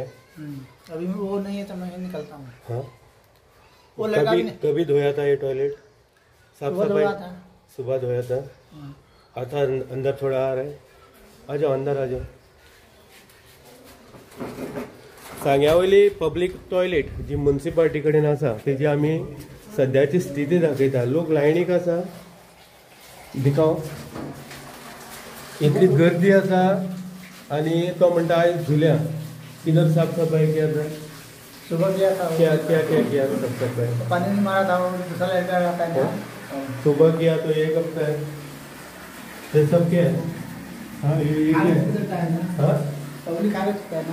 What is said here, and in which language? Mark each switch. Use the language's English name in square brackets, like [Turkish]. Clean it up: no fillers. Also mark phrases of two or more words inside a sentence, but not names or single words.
[Hindi] अभी वो नहीं है तो मैं निकलता हूँ. हाँ, वो लड़का कभी धोया था ये टॉयलेट? साफ सफाई था. सुबह धोया था. आता अंदर थोड़ा आ रहा है. आ जाओ, अंदर आ जाओ. [Konkani] सांग्यावयली [English] public toilet [Konkani] जी म्युनिसिपालिटी कडेन आसा, तेजी आमी सद्याची स्थिती दाखयता. लोक लायनीक आसा, दिखाव इतली गर्दी आसा. आनी तो म्हणटा आयज धुल्या. [Hindi] किधर साफ सफाई किया था? सुबह किया था. क्या क्या क्या किया साफ सफाई? पानी नहीं मारा था. वो दूसरा लड़का रहता है ना. सुबह किया तो एक हफ्ता है. ये सब क्या है? हाँ, ये हाँ, पब्लिक कागज का है ना.